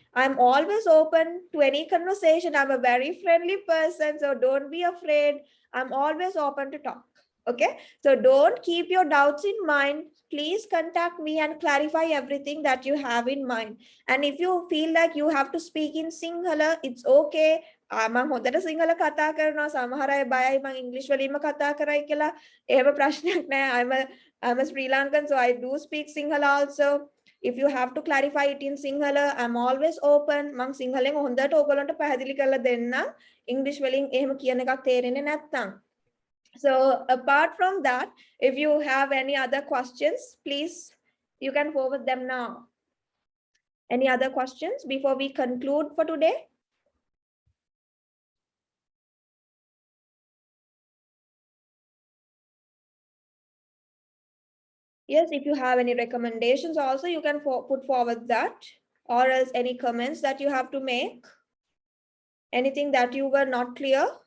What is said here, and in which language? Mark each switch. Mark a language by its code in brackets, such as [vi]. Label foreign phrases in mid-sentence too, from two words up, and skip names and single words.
[en] I'm always open to any conversation. I'm a very friendly person, so don't be afraid. I'm always open to talk. Okay, so don't keep your doubts in mind. Please contact me and clarify everything that you have in mind. And if you feel like you have to speak in Sinhala, it's okay. [si] මම හොඳට සිංහල කතා කරනවා, සමහර අය බයයි මම ඉංග්‍රීසි වලින්ම කතා කරයි කියලා. එහෙම ප්‍රශ්නයක් නැහැ. [en] I'm a Sri Lankan, so I do speak Sinhala also. If you have to clarify it in Sinhala, I'm always open. [si] මම සිංහලෙන් හොඳට ඔයගොල්ලන්ට පැහැදිලි කරලා දෙන්නම්. ඉංග්‍රීසි වලින් එහෙම කියන එකක් තේරෙන්නේ නැත්නම්. [en] So apart from that, if you have any other questions, please, you can forward them now. Any other questions before we conclude for today? Yes, if you have any recommendations also, you can put forward that, or else any comments that you have to make, anything that you were not clear.